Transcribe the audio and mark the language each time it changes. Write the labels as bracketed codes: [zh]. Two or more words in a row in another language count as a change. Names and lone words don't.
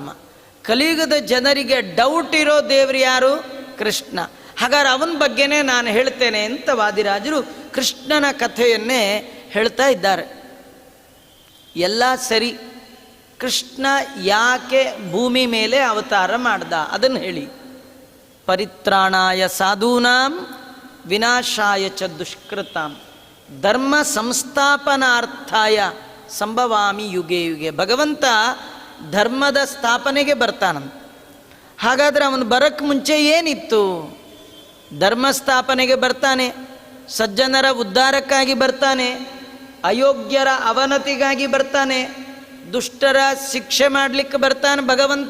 [kn] ಕಲಿಯುಗದ ಜನರಿಗೆ ಡೌಟ್ ಇರೋ ದೇವರು ಯಾರು? ಕೃಷ್ಣ. ಹಾಗಾದ್ರೆ ಅವನ ಬಗ್ಗೆನೇ ನಾನು ಹೇಳ್ತೇನೆ ಅಂತ ವಾದಿರಾಜರು ಕೃಷ್ಣನ ಕಥೆಯನ್ನೇ ಹೇಳ್ತಾ ಇದ್ದಾರೆ. ಎಲ್ಲ ಸರಿ, ಕೃಷ್ಣ ಯಾಕೆ ಭೂಮಿ ಮೇಲೆ ಅವತಾರ ಮಾಡ್ದ ಅದನ್ನು ಹೇಳಿ. [sa] ಪರಿತ್ರಾಣಾಯ ಸಾಧೂನಾಂ ವಿನಾಶಾಯ ಚ ದುಷ್ಕೃತಾಂ ಧರ್ಮ ಸಂಸ್ಥಾಪನಾರ್ಥಾಯ ಸಂಭವಾಮಿ ಯುಗೆ ಯುಗೆ. [kn] ಭಗವಂತ ಧರ್ಮದ ಸ್ಥಾಪನೆಗೆ ಬರ್ತಾನಂತ. ಹಾಗಾದರೆ ಅವನು ಬರೋಕ್ಕೆ ಮುಂಚೆ ಏನಿತ್ತು? ಧರ್ಮ ಸ್ಥಾಪನೆಗೆ ಬರ್ತಾನೆ, ಸಜ್ಜನರ ಉದ್ಧಾರಕ್ಕಾಗಿ ಬರ್ತಾನೆ, ಅಯೋಗ್ಯರ ಅವನತಿಗಾಗಿ ಬರ್ತಾನೆ, ದುಷ್ಟರ ಶಿಕ್ಷೆ ಮಾಡಲಿಕ್ಕೆ ಬರ್ತಾನೆ ಭಗವಂತ.